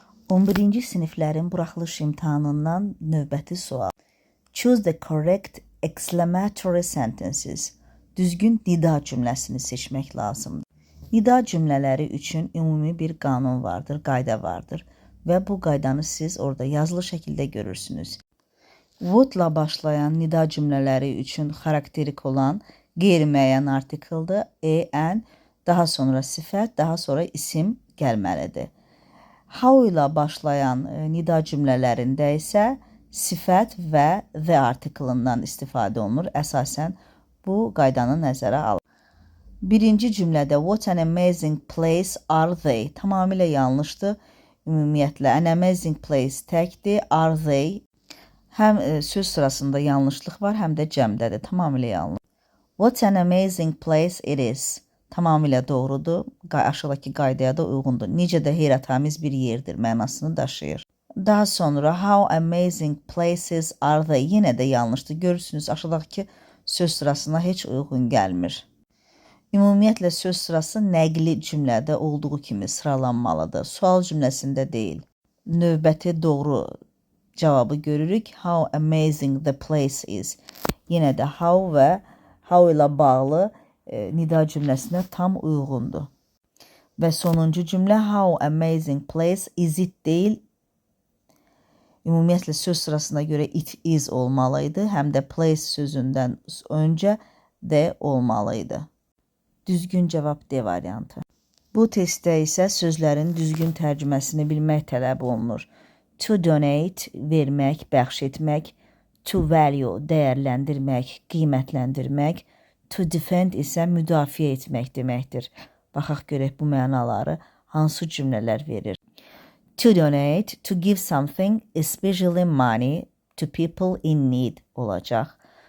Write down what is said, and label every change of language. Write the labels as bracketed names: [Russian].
[Azerbaijani] 11-ci siniflərin buraxılış imtahanından növbəti sual. [English] Choose the correct exclamatory sentences. [Azerbaijani] Düzgün nida cümləsini seçmək lazımdır. Nida cümlələri üçün ümumi bir qanun vardır, qayda vardır və bu qaydanı siz orada yazılı şəkildə görürsünüz. Would-la başlayan nida cümlələri üçün xarakterik olan qeyri-müəyyən artikeldir. En, daha sonra sifət, daha sonra isim gəlməlidir. How ilə başlayan nida cümlələrində isə sifət və the artikelından istifadə olunur. Əsasən bu qaydanı nəzərə alır. Birinci cümlədə [English] what an amazing place are they? [Azerbaijani] Tamamilə yanlışdır. Ümumiyyətlə, an amazing place təkdir, are they? Həm söz sırasında yanlışlıq var, həm də cəmdədir. Tamamilə yanlış. [English] What an amazing place it is. [Azerbaijani] Tamamilə doğrudur. Aşağıdakı qaydaya da uyğundur. Necə də heyrətamiz bir yerdir mənasını daşıyır. Daha sonra [English] how amazing places are they? [Azerbaijani] Yenə də yanlışdır. Görürsünüz, aşağıdakı söz sırasına heç uyğun gəlmir. Ümumiyyətlə söz sırası nəqli cümlədə olduğu kimi sıralanmalıdır. Sual cümləsində deyil. Növbəti doğru cavabı görürük. [English] How amazing the place is. [Azerbaijani] Yenə də how və how ilə bağlı nida cümləsinə tam uyğundur. Və sonuncu cümlə [English] how amazing place is it deyil. [Azerbaijani] Ümumiyyətlə söz sırasına görə it is olmalıydı. Həm də place sözündən öncə de olmalıydı. Düzgün cavab D variantı. Bu testdə isə sözlərin düzgün tərcüməsini bilmək tələb olunur. To donate, vermək, bəxş etmək. To value, dəyərləndirmək, qiymətləndirmək. To defend isə müdafiə etmək deməkdir. Baxaq görək bu mənaları hansı cümlələr verir. [English] To donate, to give something, especially money, to people in need olacaq.